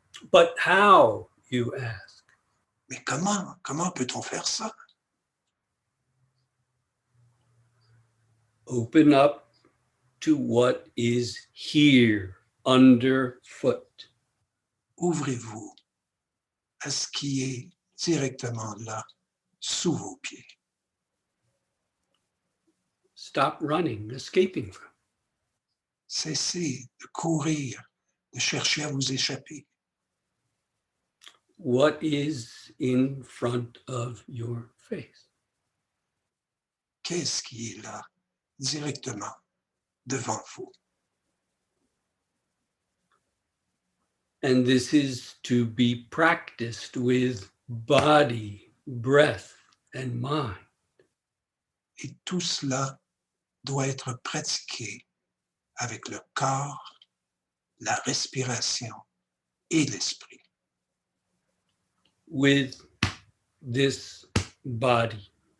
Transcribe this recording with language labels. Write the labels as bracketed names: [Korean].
[English] But how, you ask? [French] Mais comment peut-on faire ça? [English] Open up to what is here underfoot. [French] Ouvrez-vous à ce qui est directement là, sous vos pieds. [English] Stop running, escaping from. [French] Cessez de courir, de chercher à vous échapper. [English] What is in front of your face? [French] Qu'est-ce qui est là, directement devant vous? [English] And this is to be practiced with body, breath, and mind. [French] Et tout cela doit être pratiqué avec le corps, la respiration et l'esprit. [English] With this body,